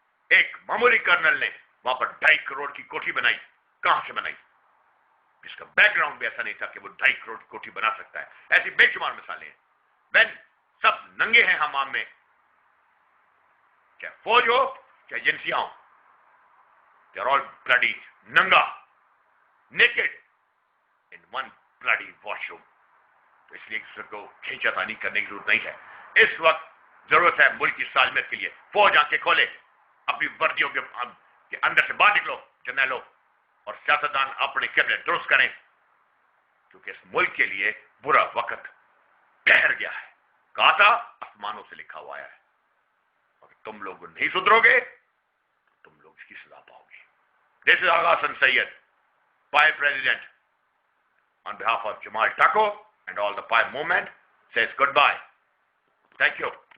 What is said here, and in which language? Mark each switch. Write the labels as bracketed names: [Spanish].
[Urdu] ایک معمولی کرنل نے وہاں پر 2.5 کروڑ کی کوٹھی بنائی. کہاں سے بنائی؟ جس کا بیک گراؤنڈ بھی ایسا نہیں تھا کہ وہ 2.5 کروڑ کی کوٹھی بنا سکتا ہے. ایسی بے شمار مثالیں ہیں. بین سب ننگے ہیں حمام میں، چاہے فوج ہو چاہے ایجنسیاں ہوں. [English] They are all bloody ننگا، naked in one bloody washroom. [Urdu] تو اس لیے کسی کو کھینچا تانی کرنے کی ضرورت نہیں ہے. اس وقت ضرورت ہے ملک کی سالمیت کے لیے فوج آنکھیں کھولے، اپنی وردیوں کے اندر سے باہر نکلو جرنیلوں، اور سیاستدان اپنے قبلے درست کریں، کیونکہ اس ملک کے لیے برا وقت ٹھہر گیا ہے. کہا تھا آسمانوں سے لکھا ہوا ہے، اور تم لوگ نہیں سدھرو گے تم لوگ اس کی سزا پاؤ گے. [English] This is Agha Hasan Sayyed, PAI President, on behalf of Jamal Tako and all the PAI movement, says goodbye. Thank you.